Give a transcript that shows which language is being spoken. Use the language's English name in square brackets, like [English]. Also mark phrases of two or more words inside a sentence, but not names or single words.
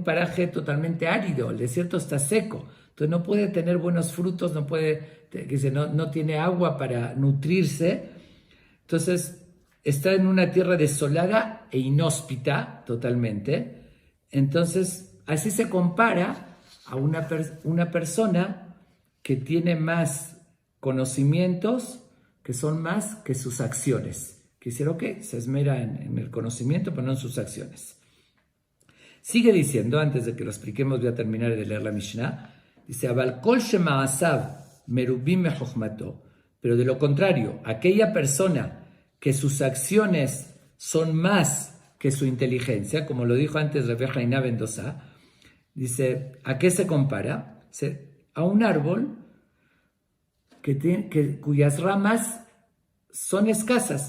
[Spanish] paraje totalmente árido, el desierto está seco, entonces no puede tener buenos frutos, no tiene agua para nutrirse, entonces está en una tierra desolada e inhóspita totalmente, entonces así se compara a una persona que tiene más conocimientos, que son más que sus acciones. Quisiera que se esmera en el conocimiento, pero no en sus acciones. Sigue diciendo, antes de que lo expliquemos, voy a terminar de leer la Mishnah. Dice, [Hebrew] אבל כל שמעשיו מרבים מחכמתו. [Spanish] Pero de lo contrario, aquella persona que sus acciones son más que su inteligencia, como lo dijo antes Rabbi Hanina ben Dosa, dice, ¿a qué se compara? A un árbol cuyas ramas son escasas.